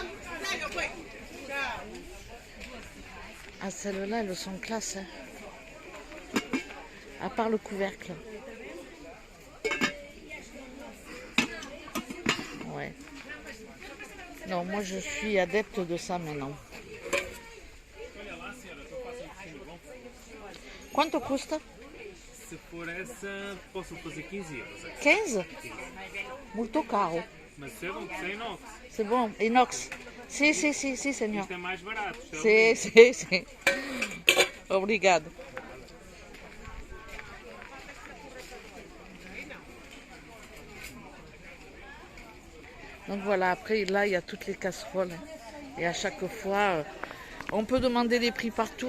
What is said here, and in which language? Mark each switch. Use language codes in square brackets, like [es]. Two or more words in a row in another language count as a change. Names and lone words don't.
[fr] Ah, celles-là, elles sont classe. Hein. À part le couvercle. Ouais. Non, moi, je suis adepte de ça maintenant. [pt] Quanto custa? Se for essa, posso fazer 15 euros. 15? Muito caro. Mas isso é bom, que isso é inox. [fr] C'est bon, inox. [pt] Si, si, si, si, senhor. Isto é mais barato. Si, si, si. Obrigado. [fr] Donc voilà, après là il y a toutes les casseroles. Et à chaque fois, on peut demander les prix partout.